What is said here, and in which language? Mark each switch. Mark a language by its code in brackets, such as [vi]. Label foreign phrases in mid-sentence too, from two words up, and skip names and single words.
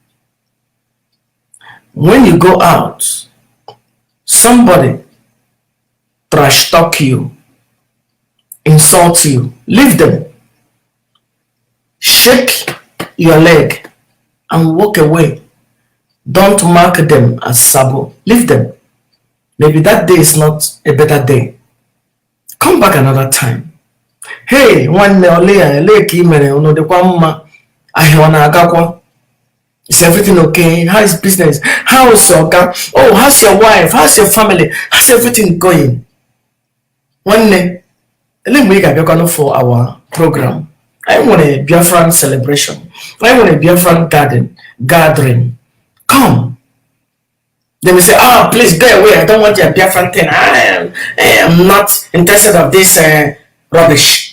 [en] When you go out, somebody trash talk you, insult you, leave them. Shake your leg and walk away. Don't mark them as Sabo. Leave them. Maybe that day is not a better day. Come back another time. [ig] Hey, nwanne ole ka ị mere unu dịkwa mma, ahịa ọ na-agakwa? [en] Is everything okay? How is business? How is your guy? Oh, how's your wife? How's your family? How's everything going? [ig] Nwanne, ele mgbe ị ga-abịakwanụ [en] for our program? I want a Biafran celebration. I want a Biafran gathering. Come. They will say, oh, please go away. I don't want your Biafran thing. I am not interested of this rubbish.